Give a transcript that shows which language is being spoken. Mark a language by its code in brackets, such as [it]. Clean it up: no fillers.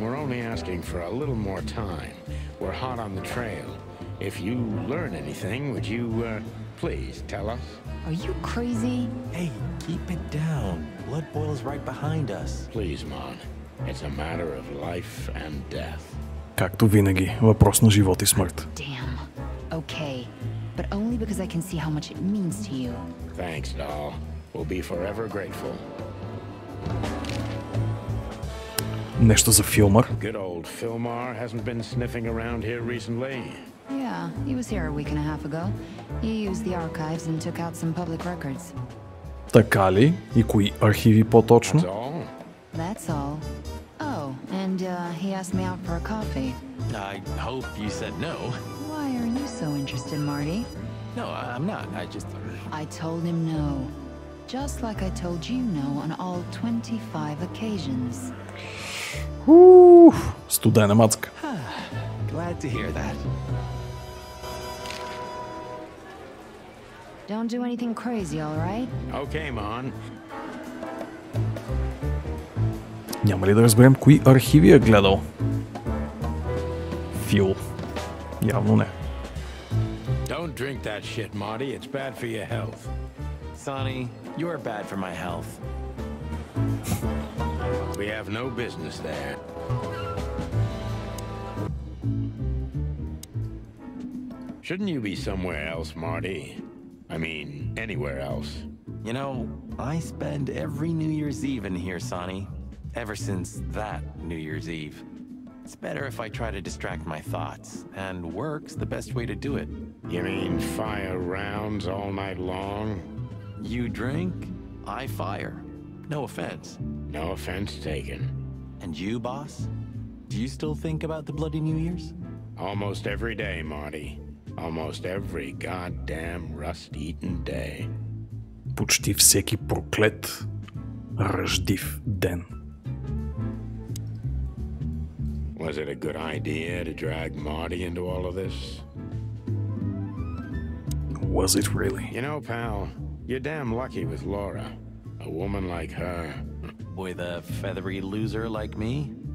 [en] We're only asking for a little more time. We're hot on the trail. If you learn anything, would you, please tell us? Are you crazy? Hey, keep it down. Blood boils right behind us. Please, Mon. It's a matter of life and death. [bg] Както винаги, въпрос на живот и смърт. [en] Damn. Okay. But only because I can see how much it means to you. Thanks, doll. We'll be forever grateful. [bg] Нещо за Филмар. [en] Good old Filmar hasn't been sniffing around here recently. Yeah, he was here a week and a half ago. He used the archives and took out some public records. [bg] Така ли? И кои архиви по-точно? [en] That's all? That's all. Oh, and he asked me out for a coffee. I hope you said no. Why are you so interested, Marty? No, I'm not. I told him no. Just like I told you no on all 25 occasions. [bg] Студена мацка. [en] Glad to hear that. Don't do anything crazy, all right? Okay, Mon. [bg] Няма ли да разберем кои архиви е гледал? Фил. Явно не. [en] Don't drink that shit, Marty. It's bad for your health. Sonny, you're bad for my health. We have no business there. Shouldn't you be somewhere else, Marty? I mean, anywhere else. You know, I spend every New Year's Eve in here, Sonny. Ever since that New Year's Eve. It's better if I try to distract my thoughts, and work's the best way to do it. You mean fire rounds all night long? You drink, I fire. No offense. No offense taken. And you, boss? Do you still think about the bloody New Year's? Almost every day, Marty. Almost every goddamn rust-eaten day. [bg] Почти всеки проклет ръждив ден. [en] Was it a good idea to drag Marty into all of this? Was it really? You know, pal, you're damn lucky with Laura. A woman like her. With a feathery loser like me?